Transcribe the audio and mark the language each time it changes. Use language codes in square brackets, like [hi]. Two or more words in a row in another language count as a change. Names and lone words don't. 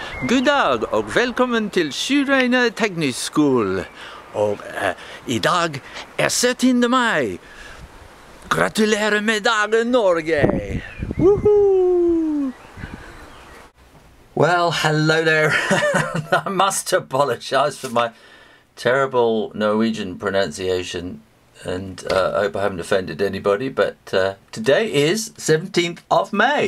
[no] God dag og velkommen til Sjøreine Teknisk Skole. Og i dag 17. mai. Gratulerer med dagen, Norge! [en] Woohoo! Well, hello there. I must apologize for my terrible Norwegian pronunciation, and I hope I haven't offended anybody, but today is 17th of May.